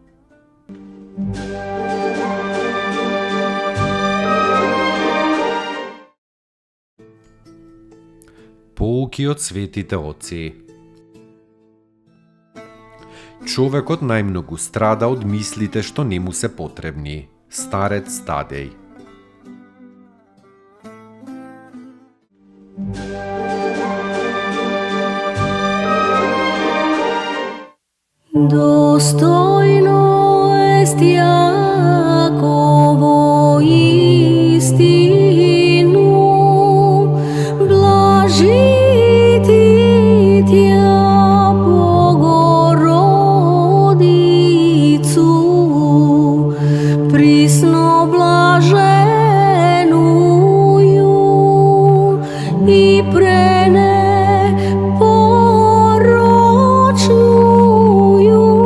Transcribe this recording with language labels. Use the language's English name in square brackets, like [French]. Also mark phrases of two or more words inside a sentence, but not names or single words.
[Macedonian] Pouки од светите оци. Човекот најмногу страда од мислите што не му се потребни. Старец Тадеј. [Church Slavic] Достойно ест Јаково истину, блажити Тја Богородицу, присно блаженују и пренепорочнују